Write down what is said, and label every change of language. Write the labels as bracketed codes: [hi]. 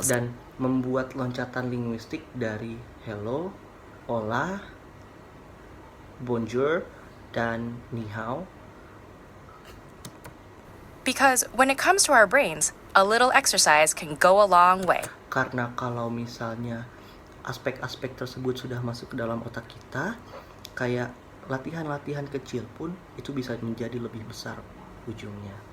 [id] Dan membuat loncatan linguistik dari hello, hola, bonjour, dan ni hao. [en] Because when it comes to our brains, a little exercise can go a long way. [id] Karena kalau misalnya aspek-aspek tersebut sudah masuk ke dalam otak kita, kayak latihan-latihan kecil pun itu bisa menjadi lebih besar ujungnya.